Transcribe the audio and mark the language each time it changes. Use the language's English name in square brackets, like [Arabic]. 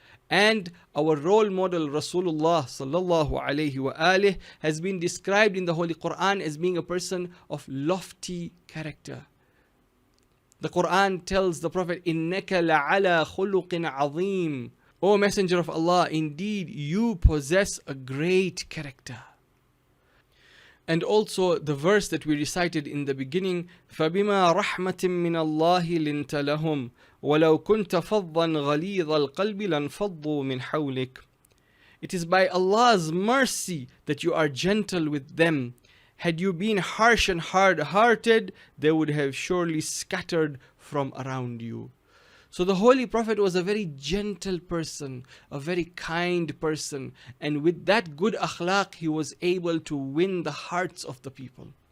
[English] And our role model Rasulullah sallallahu alayhi wa alih has been described in the Holy Quran as being a person of lofty character. The Quran tells the Prophet, [Arabic] إِنَّكَ لَعَلَى خُلُقٍ عَظِيمٍ. [English] O Messenger of Allah, indeed you possess a great character. And also the verse that we recited in the beginning, [Arabic] فَبِمَا رَحْمَةٍ مِّنَ اللَّهِ لِنْتَ لَهُمْ وَلَوْ كُنْتَ فَضًّا غَلِيظَ الْقَلْبِ لَانْفَضُّوا مِنْ حَوْلِكَ. [English] It is by Allah's mercy that you are gentle with them. Had you been harsh and hard-hearted, they would have surely scattered from around you. So the Holy Prophet was a very gentle person, a very kind person, and with that good akhlaq, he was able to win the hearts of the people.